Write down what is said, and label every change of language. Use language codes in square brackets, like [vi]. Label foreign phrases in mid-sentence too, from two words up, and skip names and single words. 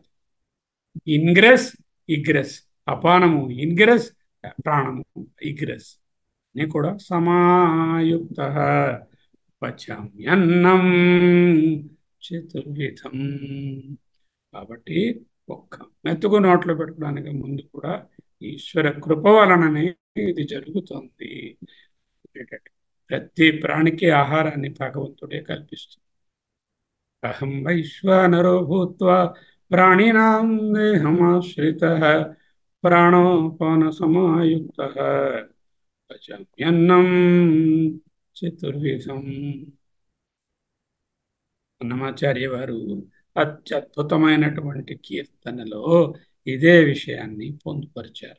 [en] ingress egress, [te] అపానము ఇన్గ్రెస్, ప్రాణము ఇగ్రెస్ అని కూడా [sa] సమాయుక్తః పచామ్యన్నం చతుర్విధం. [te] కాబట్టి ఒక్క మెతుకు నోట్లో పెట్టుకోవడానికి ముందు కూడా ఈశ్వర కృప వలననే ఇది జరుగుతుంది. ప్రతి ప్రాణికి ఆహారాన్ని భగవంతుడే కల్పిస్తుంది. [sa] అహం వైశ్వానరో భూత్వా ప్రాణినాం దేహమాశ్రితః ప్రాణోపాన సమాయుక్తః పచామ్యన్నం చతుర్విధం. [te] అన్నమాచార్య వారు అత్యద్భుతమైనటువంటి కీర్తనలో ఇదే విషయాన్ని పొందుపరిచారు.